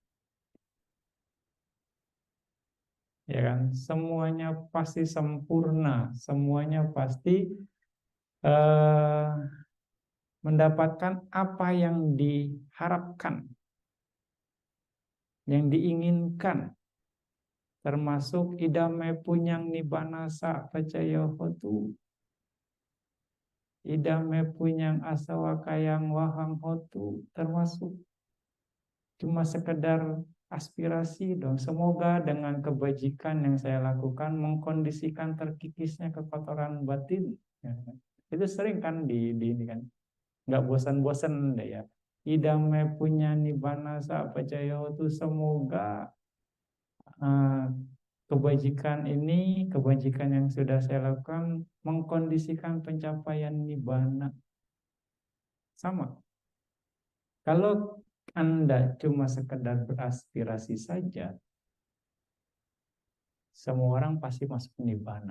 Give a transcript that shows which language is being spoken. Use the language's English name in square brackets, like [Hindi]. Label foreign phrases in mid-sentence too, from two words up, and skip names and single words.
[Indonesian] Ya kan? Semuanya pasti sempurna, semuanya pasti eh, mendapatkan apa yang diharapkan, yang diinginkan, termasuk [Pali] idame punyang nibanasa percaya hotu, idame punyang asawa kayang wahang hotu, [Indonesian] termasuk cuma sekedar aspirasi dong. Semoga dengan kebajikan yang saya lakukan mengkondisikan terkikisnya kekotoran batin. Ya kan? Itu sering kan di ini kan, nggak bosan-bosan deh ya. [Pali] Idame punya nibana sa percaya [Indonesian] itu semoga eh, kebajikan yang sudah saya lakukan mengkondisikan pencapaian nibana. Sama. Kalau Anda cuma sekedar beraspirasi saja, semua orang pasti masuk nibana.